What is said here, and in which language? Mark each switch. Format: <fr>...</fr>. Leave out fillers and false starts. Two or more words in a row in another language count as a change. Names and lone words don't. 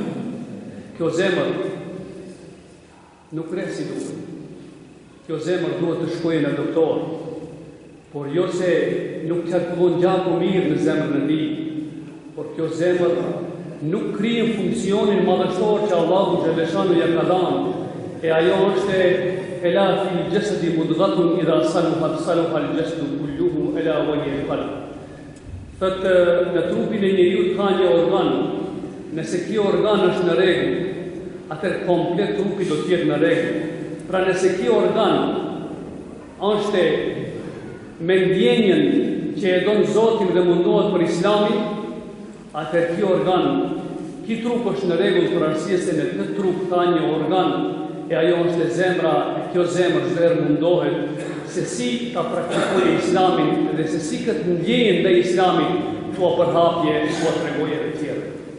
<sq>Kjo zemër nuk rreh si duhet. Kjo zemër duhet të shkojë në doktor, por jo se nuk qarkullon gjaku mirë në zemrën e tij, por kjo zemër nuk krijon funksionin madhështor që Allahu xhaleshanuhu ja ka dhënë, e ajo është</sq> <ar>ألا في جسد مضغة إذا صلح الجسد كله ألا وهي القلب.</ar> <sq>Thotë në trupin e njeriu ka një organ, nëse kjo organ është në rregull, atëherë komplet trupi do të jetë në rregull. Pra nëse kjo organ është me ndjenjën që e don Zotin dhe mundohet për Islamin, atëherë kjo organ, ky trup është në rregull për arsye se në këtë trup ka një organ e ajo është e zemra, e kjo zemër zërë mundohet se si ta praktikojë Islamin dhe se si këtë ndjenjën dhe Islamin tua përhapje, tua tregoje dhe tjerë.</sq>